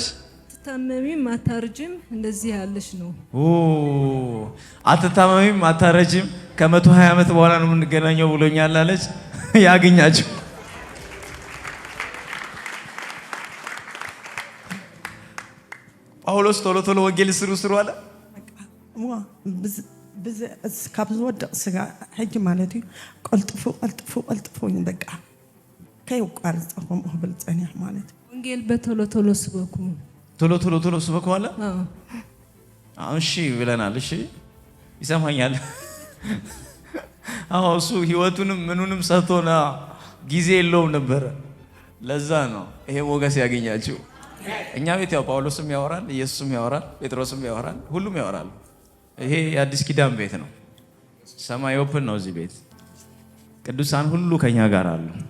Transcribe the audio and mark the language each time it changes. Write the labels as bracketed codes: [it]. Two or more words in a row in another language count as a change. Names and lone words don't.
[am] አትታመሚም አታረጅም እንደዚህ ያለሽ ነው። አትታመሚም አታረጅም ከ120 ዓመት በኋላ ነው የምንገናኘው ብሎኛል አለች። ያገኛችሁ ጳውሎስ ቶሎ ቶሎ ወንጌል ስሩ አለ። [ti] ካብ ዝወድቕ ስጋ ሕጂ ማለት እዩ ቀልጥፉ በቃ ከይቋርፅ ከምኡ ክብል ፀኒሕ ማለት እዩ። [am] ወንጌል በቶሎ ቶሎ ስበኩ፣ ቶሎ ስበኩ አለ። እሺ ብለናል። እሺ ይሰማኛል። አዎ እሱ ህይወቱንም ምኑንም ሰጥቶና ጊዜ የለውም ነበረ። ለዛ ነው ይሄ ሞገስ ያገኛችሁ። እኛ ቤት ያው ጳውሎስም ያወራል፣ ኢየሱስም ያወራል፣ ጴጥሮስም ያወራል፣ ሁሉም ያወራል። ይሄ የአዲስ ኪዳን ቤት ነው። ሰማይ ኦፕን ነው። እዚህ ቤት ቅዱሳን ሁሉ ከኛ ጋር አሉ።